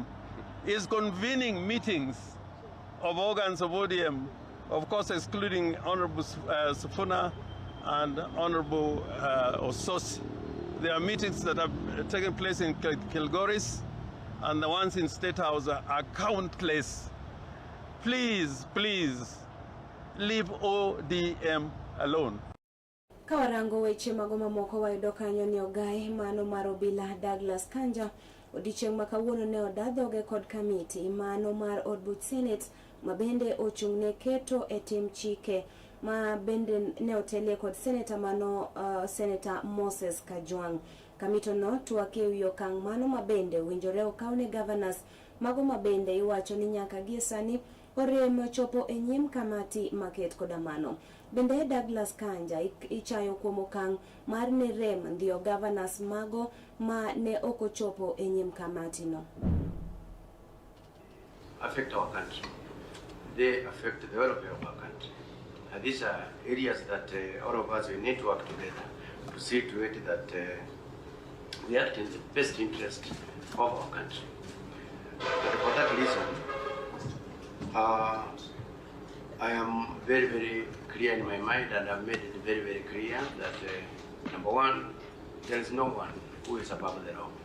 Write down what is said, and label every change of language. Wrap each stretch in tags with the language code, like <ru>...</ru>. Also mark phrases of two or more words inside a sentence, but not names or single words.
<en>He is convening meetings of organs of ODM, of course excluding Honorable Sifuna and Honorable Ososi. There are meetings that have taken place in Kilgoris, and the ones in State House are countless. Please, please, leave ODM alone.</en> <luo>Kawarango weche magoma moko wayudo kanyo ni ogai mano mar obila Douglas Kanja odichieng' makawuono ne odadhoge kod kamiti mano mar od buch Senate mabende ochung'ne keto e tim chike ma bende ne otelie kod Senator mano Senator Moses Kajwang'. Kamito no twake wi okang' mano mabende winjore okawne governors mago mabende iwacho ni nyaka gie sani orem chopo e nyim kamati maket koda mano. Bende Douglas Kanja ichayo kuom okang' mar ne rem ndio governors mago ma ne okochopo e nyim kamati no.</luo> <en>Affect our country. They affect the welfare of our country. And these are areas that all of us we need to work together to see to it that we act in the best interest of our country. And for that reason, I am very, very clear in my mind, and I've made it very, very clear that number one, there is no one who is above the law.</en>